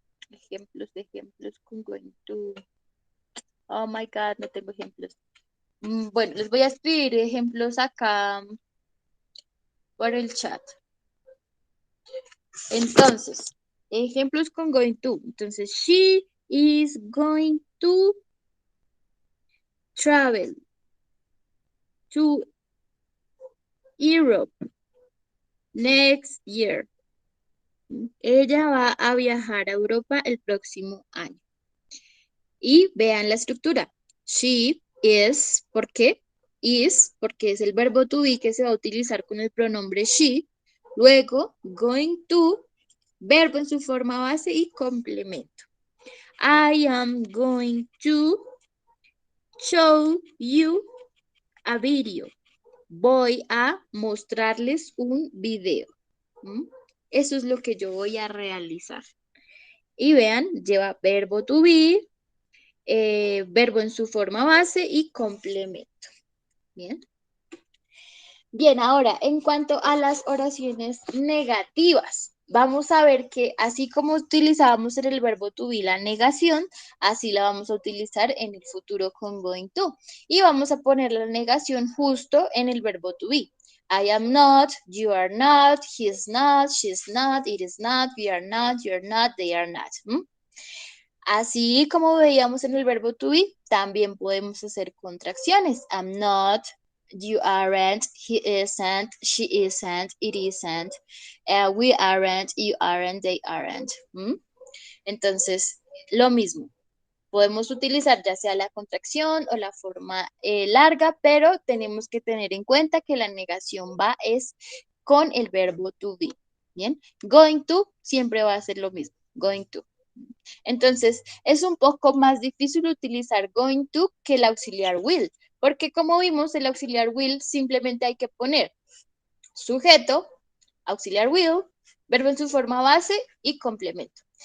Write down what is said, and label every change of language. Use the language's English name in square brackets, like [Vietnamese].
[Spanish] Ejemplos con going to. [English] Oh my God, [Spanish] no tengo ejemplos. Bueno, les voy a escribir ejemplos acá por el chat. Entonces, ejemplos con going to. Entonces, [English] she is going to travel to Europe next year. [Spanish] Ella va a viajar a Europa el próximo año. Y vean la estructura. [English] She is, [Spanish] ¿por qué? Is, porque es el verbo to be que se va a utilizar con el pronombre she. Luego, going to, verbo en su forma base y complemento. [English] I am going to show you a video. [Spanish] Voy a mostrarles un video. ¿Mm? Eso es lo que yo voy a realizar. Y vean, lleva verbo to be, verbo en su forma base y complemento. Bien. Bien, ahora, en cuanto a las oraciones negativas, vamos a ver que así como utilizábamos en el verbo to be la negación, así la vamos a utilizar en el futuro con going to. Y vamos a poner la negación justo en el verbo to be. [English] I am not, you are not, he is not, she is not, it is not, we are not, you are not, they are not. [Spanish] Así como veíamos en el verbo to be, también podemos hacer contracciones. [English] I'm not, you aren't, he isn't, she isn't, it isn't, we aren't, you aren't, they aren't. [Spanish] Entonces, lo mismo. Podemos utilizar ya sea la contracción o la forma larga, pero tenemos que tener en cuenta que la negación va es con el verbo to be. Bien, going to siempre va a ser lo mismo, going to. Entonces, es un poco más difícil utilizar going to que el auxiliar will, porque como vimos, el auxiliar will simplemente hay que poner sujeto, auxiliar will, verbo en su forma base y complemento.